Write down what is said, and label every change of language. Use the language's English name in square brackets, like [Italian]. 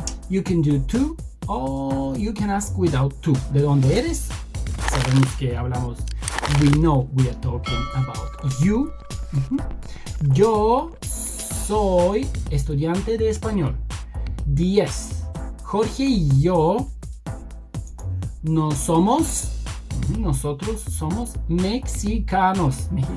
[English] You can do tú or you can ask without tú. [Spanish] ¿De dónde eres? Sabemos que hablamos [English] we know we are talking about you. [Spanish] Yo soy estudiante de español. 10. Jorge y yo nosotros somos mexicanos.